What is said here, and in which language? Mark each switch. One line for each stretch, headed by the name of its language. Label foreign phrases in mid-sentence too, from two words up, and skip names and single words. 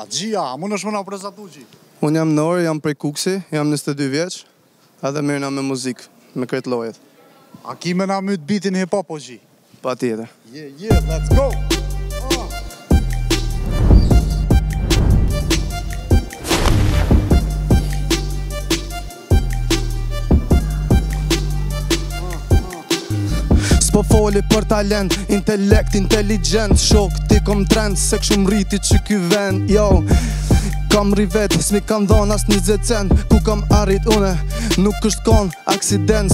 Albanian: Gjia, mund është më na prezatu Gji? Unë jam Nori, jam prej Kuksi, jam 22 vjeç, edhe mirëna me muzikë, me kretë lojet. A ki me na myt bitin hip-hop o Gji? Pa tjetër.
English: Yeah, let's go!
Albanian: Po foli për talent, intelekt, inteligent Shok, ti kom trend, se këshum rriti që ky vend Jo, kam rivet, s'mi kam dhon as 20 cent Ku kam arrit une, nuk është kon aksident